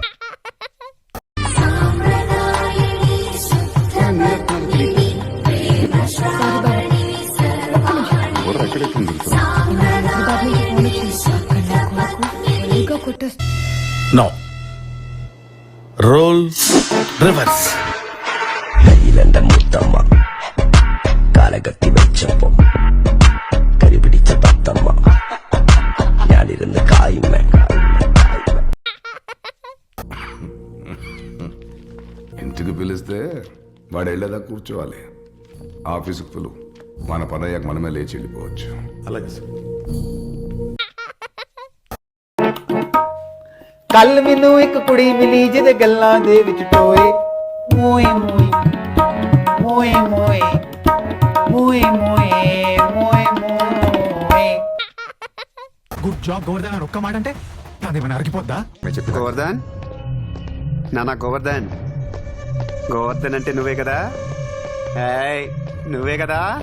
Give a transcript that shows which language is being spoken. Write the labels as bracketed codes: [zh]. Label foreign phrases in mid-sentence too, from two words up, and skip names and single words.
[en] No role reverse. [ml] കയ്യിലെന്റെ മുത്തമ്മ കാലകത്തി വെച്ചപ്പം കരിപിടിച്ച തത്തമ്മ ഞാനിരുന്ന് കായുമ്മ. [te] ఇంటికి పిలిస్తే వాడు వెళ్ళేదా కూర్చోవాలి. ఆఫీసుకు పిలువు, మన పని అయ్యాక మనమే లేచి వెళ్ళిపోవచ్చు. అలాగే సార్. [pa] ਕੱਲ ਮੈਨੂੰ ਇੱਕ ਕੁੜੀ ਮਿਲੀ ਜਿਹਦੇ ਗੱਲਾਂ ਦੇ ਵਿੱਚ ਟੋਏ ਮੋਏ ਮੋਏ ਮੋਏ ਮੋਏ మోయే మోయే మోయే మోయే. [en] Good job [te] గోవర్ధన్ అని ఒక్క మాట అంటే అదేమైనా అరిగిపోద్దా? గోవర్ధన్ నానా గోవర్ధన్, గోవర్ధన్ అంటే నువ్వే కదా? ఏయ్ నువ్వే కదా?